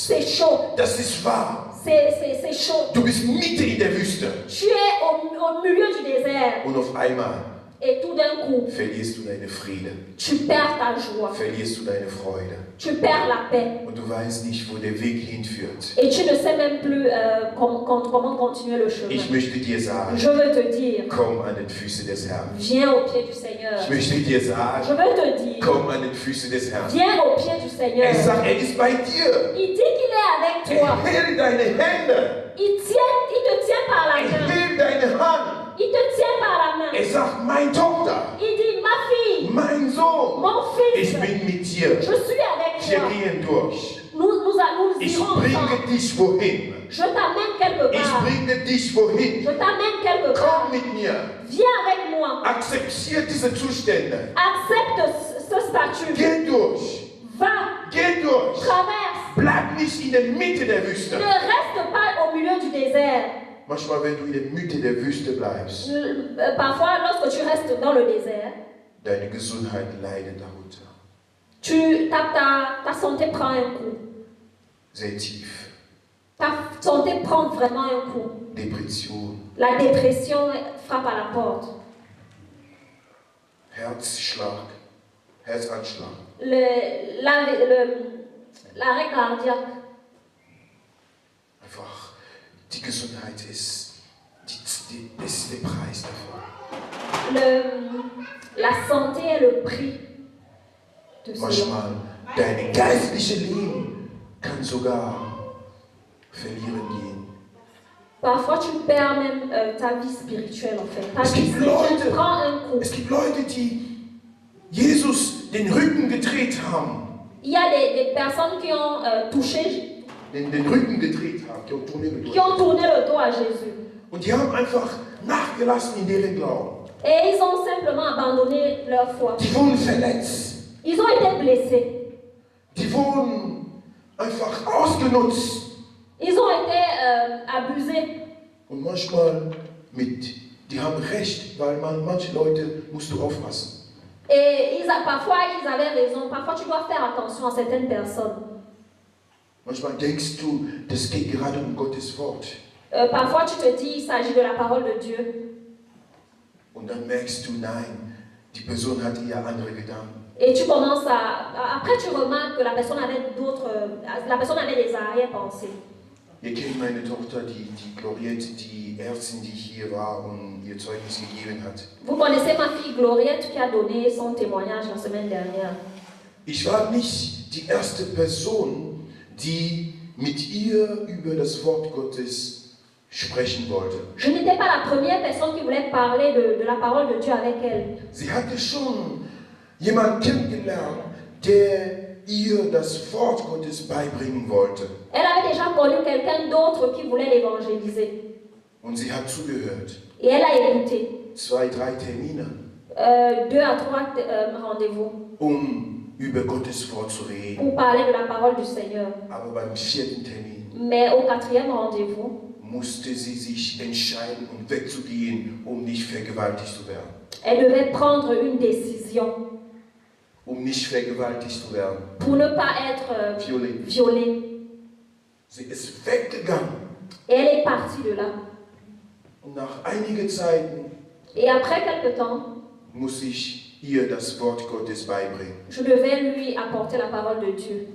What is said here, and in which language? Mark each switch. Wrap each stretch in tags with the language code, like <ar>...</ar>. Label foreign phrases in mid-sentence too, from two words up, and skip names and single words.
<fr>C'est chaud.</fr> <de>Das ist wahr.</de> <fr>C'est chaud.</fr> <de>Du bist mitten in der Wüste.</de> <fr>Tu es au milieu du désert</fr> <de>Und auf einmal</de> <fr>et tout d'un coup,</fr> <de>verlierst du deine Friede.</de> <fr>tu perds ta joie.</fr> <de>Verlierst du deine Freude.</de> <fr>Tu perds la paix.</fr> <de>Und du weißt nicht, wo der Weg hinführt.</de> <fr>Et tu ne sais même plus comment continuer le chemin.</fr> <de>Ich möchte dir sagen,</de> <fr>Je veux te dire,</fr> <de>komm an den Füße des Herrn.</de> <fr>viens au pied du Seigneur.</fr> <de>Ich möchte dir</de> <fr>Je</fr> <de>sagen,</de> <fr>veux te dire,</fr> <de>komm an den Füße des Herrn.</de> <fr>viens au pied du Seigneur.</fr> <de>Sagt, ist bei dir.</de> <fr>Il dit qu'il est avec toi.</fr> <de>Hält deine Hände.</de> <fr>Il te tient par la main.</fr> <de>Hält deine Hand.</de> <fr>Il te tient par la main.</fr> <de>Sagt, meine Tochter,</de> <fr>Il dit, ma fille,</fr> <de>mein Sohn,</de> <fr>mon fils,</fr> <de>ich bin mit dir.</de> <fr>je suis avec</fr> <de>Wir</de> <fr>toi.</fr> <de>gehen durch.</de> <fr>Nous</fr> <de>Ich</de> <fr>irons</fr> <de>bringe</de> <fr>ensemble.</fr> <de>dich wohin.</de> <fr>Je t'amène quelque</fr> <de>Ich</de> <fr>part.</fr> <de>bringe dich wohin.</de> <fr>Je t'amène quelque part.</fr> <de>Komm mit mir.</de> <fr>Viens avec moi.</fr> <de>Akzeptiere diese Zustände.</de> <fr>Accepte ce statut.</fr> <de>Geh durch.</de> <fr>Va,</fr> <de>Geh durch.</de> <fr>traverse.</fr> <de>Bleib nicht in der Mitte der</de> <fr>Ne</fr> <de>Wüste.</de> <fr>reste pas au milieu du désert.</fr> <de>Manchmal, wenn du in der Mitte der Wüste bleibst,</de> <fr>Parfois, lorsque tu restes dans le désert,</fr> <de>deine Gesundheit leidet darunter.</de> <fr>ta santé prend un coup.</fr> <de>Sehr tief.</de> <fr>Ta santé prend vraiment un coup.</fr> <de>Depression,</de> <fr>La dépression frappe à la porte.</fr> <de>Herzanschlag.</de> <fr>L'arrêt cardiaque.</fr> <de>Einfach, die Gesundheit ist der Preis davon.</de> <fr>La santé est le prix de cela.</fr> <de>Manchmal, dein geistliches Leben kann sogar verlieren gehen.</de> <fr>Parfois, tu perds même ta vie spirituelle, en fait. Ta</fr> <de>Es</de> <fr>vie</fr> <de>gibt</de> <fr>spirituelle prend un coup.</fr> <de>Es gibt Leute, die Jesus den Rücken gedreht haben.</de> <fr>Il y a des personnes qui ont touché,</fr> <de>Den Rücken gedreht haben, die</de> <fr>ont tourné le qui dos. ont tourné le dos à Jésus.</fr> <de>Und die haben einfach nachgelassen in deren Glauben.</de> <fr>Et ils ont simplement abandonné leur foi.</fr> <de>Die wurden verletzt.</de> <fr>Ils ont été blessés.</fr> <de>Die wurden einfach ausgenutzt.</de> <fr>Ils ont été abusés.</fr> <de>Und manchmal die haben recht, weil manche Leute musst du aufpassen.</de> <fr>Et parfois, ils avaient raison. Parfois, tu dois faire attention à certaines personnes.</fr> <de>Manchmal denkst du, das geht gerade um Gottes Wort.</de> <fr>Parfois, tu te dis, il s'agit de la parole de Dieu.</fr> <de>Und dann merkst du, nein, die Person hat eher andere Gedanken.</de> <fr>Et tu commences après, tu remarques que la personne avait des arrière-pensées.</fr> <de>Ihr kennt meine Tochter, die Gloriette, die Ärztin, die hier war und ihr Zeugnis gegeben hat.</de> <fr>Vous connaissez ma fille Gloriette qui a donné son témoignage la semaine dernière.</fr> <de>Ich war nicht die erste Person, die mit ihr über das Wort Gottes sprechen wollte.</de> <fr>Je n'étais pas la première personne qui voulait parler de la parole de Dieu avec elle.</fr> <de>Sie hatte schon jemanden kennengelernt, der ihr das Wort Gottes beibringen wollte.</de> <fr>Elle connu quelqu'un d'autre qui voulait l'évangéliser.</fr> <de>Und sie hat zugehört.</de> <fr>Et elle a écouté.</fr> <de>2, 3 Termine,</de> <fr>2 à 3 rendez-vous</fr> <de>über Gottes Wort zu reden.</de> <fr>pour parler de la parole du Seigneur.</fr> <de>Aber beim 4. Termin</de> <fr>Mais au 4e rendez-vous,</fr> <de>musste sie sich entscheiden, wegzugehen, nicht vergewaltigt zu werden.</de> <fr>elle devait prendre une décision</fr> <de>Nicht vergewaltigt zu werden.</de> <fr>pour ne pas être violée.</fr> <de>Sie ist weggegangen.</de> <fr>Et elle est partie de là.</fr> <de>Und nach einigen Zeiten</de> <fr>Et après quelque temps,</fr> <de>muss ich ihr das Wort Gottes beibringen.</de> <fr>je devais lui apporter la parole de Dieu.</fr>